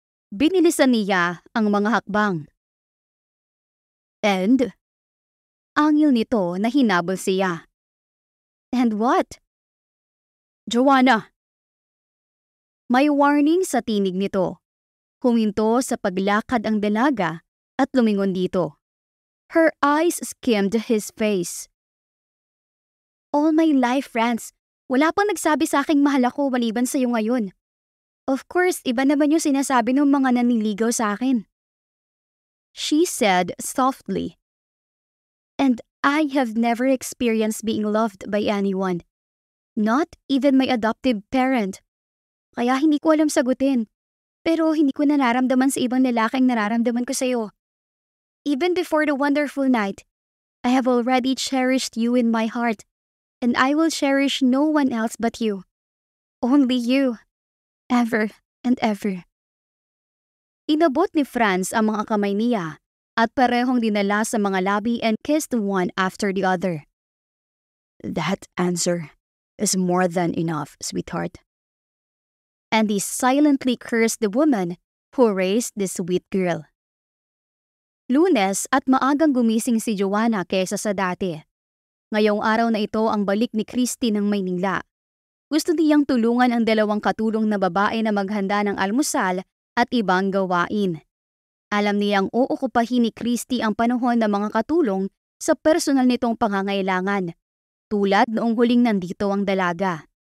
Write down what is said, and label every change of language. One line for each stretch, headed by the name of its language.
Filipino: Binilisan niya ang mga hakbang.
English: And?
Filipino: Angil nito na hinabol siya.
English: And what?
Filipino: Joanna! May warning sa tinig nito. Huminto sa paglakad ang dalaga at lumingon dito.
English: Her eyes skimmed his face. All my life,
Filipino: Franz, wala pang nagsabi sa aking mahal ako maliban sa iyo ngayon.
English: Of course,
Filipino: iba naman yung sinasabi ng mga naniligaw sa akin.
English: She said softly. And I have never experienced being loved by anyone. Not even my adoptive parent.
Filipino: Kaya hindi ko alam sagutin. Pero hindi ko nararamdaman sa ibang lalaking nararamdaman ko sa iyo.
English: Even before the wonderful night, I have already cherished you in my heart. And I will cherish no one else but you. Only you. Ever and ever.
Filipino: Inabot ni Franz ang mga kamay niya at parehong dinala sa mga labi
English: and kissed one after the other. That answer is more than enough, sweetheart. And he silently cursed the woman who raised the sweet girl.
Filipino: Lunes at maagang gumising si Joanna kaysa sa dati. Ngayong araw na ito ang balik ni Christy ng Maynila. Gusto niyang tulungan ang dalawang katulong na babae na maghanda ng almusal at ibang gawain. Alam niyang uukupahin ni Christy ang panahon ng mga katulong sa personal nitong pangangailangan, tulad noong huling nandito ang dalaga.